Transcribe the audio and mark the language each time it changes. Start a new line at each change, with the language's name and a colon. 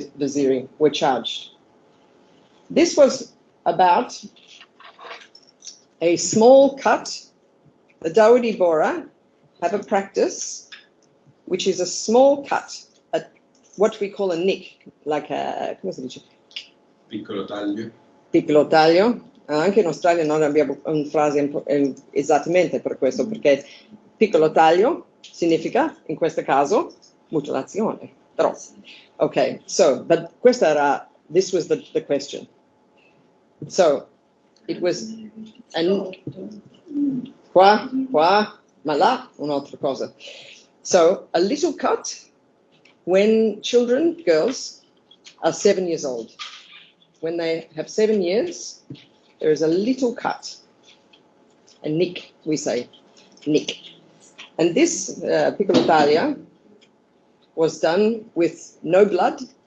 English: Vaziri, were charged. This was about a small cut. The Dawoodi Bohra have a practice which is a small cut, what we call a nick, like a,
Italian: come si dice? Piccolo taglio. Piccolo taglio. Anche in Australia non abbiamo una frase esattamente per questo, perché piccolo taglio significa, in questo caso, mutilazione. Troppo.
English: Okay, so, but this was the question. So, it was, and
Italian: qua, ma là, un'altra cosa.
English: So, a little cut when children, girls, are 7 years old. When they have 7 years, there is a little cut. A nick, we say, nick. And this
Italian: piccola taglia
English: was done with no blood.